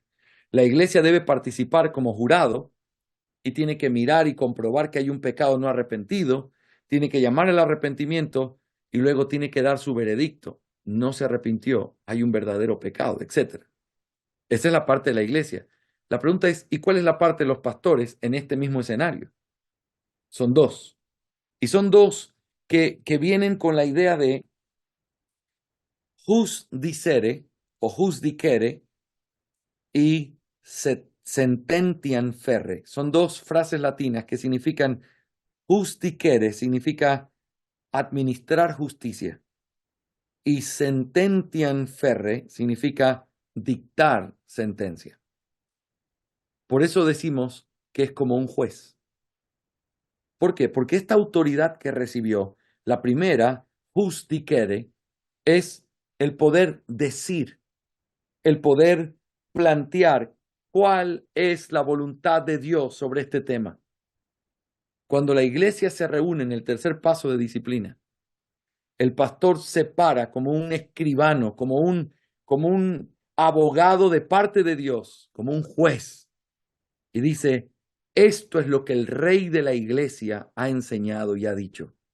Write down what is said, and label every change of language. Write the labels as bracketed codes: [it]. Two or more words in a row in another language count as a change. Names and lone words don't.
[es] La iglesia debe participar como jurado y tiene que mirar y comprobar que hay un pecado no arrepentido, tiene que llamar al arrepentimiento y luego tiene que dar su veredicto. No se arrepintió, hay un verdadero pecado, etc. Esa es la parte de la iglesia. La pregunta es, ¿y cuál es la parte de los pastores en este mismo escenario? Son dos. Y son dos que vienen con la idea de [la] jus dicere [es] o [la] jus dicere [es] y [la] sententiam ferre. [es] Son dos frases latinas que significan [la] jus dicere, [es] significa administrar justicia, y [la] sententiam ferre [es] significa dictar sentencia. Por eso decimos que es como un juez. ¿Por qué? Porque esta autoridad que recibió, la primera, [la] jus dicere, [es] es el poder decir, el poder plantear cuál es la voluntad de Dios sobre este tema. Cuando la iglesia se reúne en el tercer paso de disciplina, el pastor se para como un escribano, como un abogado de parte de Dios, como un juez, y dice, esto es lo que el rey de la iglesia ha enseñado y ha dicho.